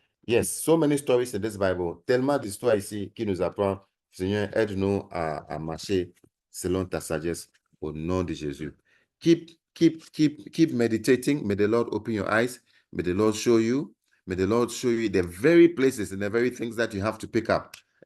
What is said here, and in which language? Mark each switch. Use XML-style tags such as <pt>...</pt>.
<en>Yes, so many stories in this Bible.</en> <fr>Tellement d'histoires ici qui nous apprend. Seigneur, aide-nous à marcher selon ta sagesse au nom de Jésus.</fr> <en>Keep meditating. May the Lord open your eyes. May the Lord show you. May the Lord show you the very places and the very things that you have to pick up.</en>